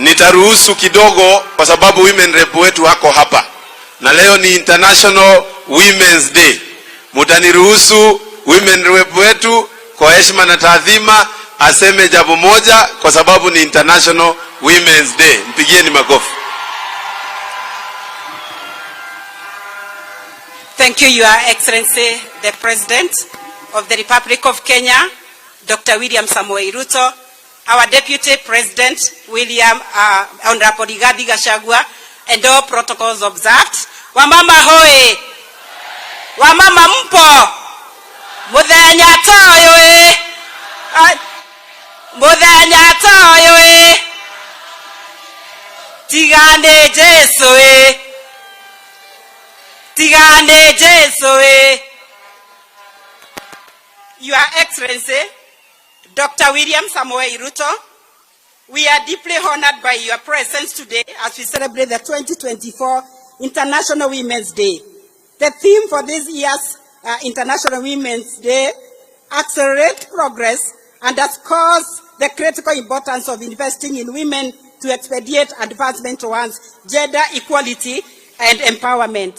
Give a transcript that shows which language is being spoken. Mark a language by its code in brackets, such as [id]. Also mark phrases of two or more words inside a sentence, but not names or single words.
[sw] nitaruhusu kidogo kwa sababu [en] women rep [sw] wetu wako hapa. Na leo ni International Women's Day. Mutaniruhusu [en] women rep [sw] wetu kwa heshima na taadhima aseme jambo moja kwa sababu ni International Women's Day. Mpigieni makofi. [en] Thank you, Your Excellency, the President of the Republic of Kenya, Dr. William Samoei Ruto, our Deputy President, Honorable Rigathi Gachagua, and all protocols observed. [sw] Wamama hoe! Wamama mpo! [ki] Muthenya toyo e! Muthenya toyo e! Tigane Jesu e! Tigane Jesu e! [en] Your Excellency, Dr. William Samoei Ruto, we are deeply honored by your presence today as we celebrate the 2024 International Women's Day. The theme for this year's International Women's Day, accelerate progress, underscores the critical importance of investing in women to expedite advancement towards gender equality and empowerment.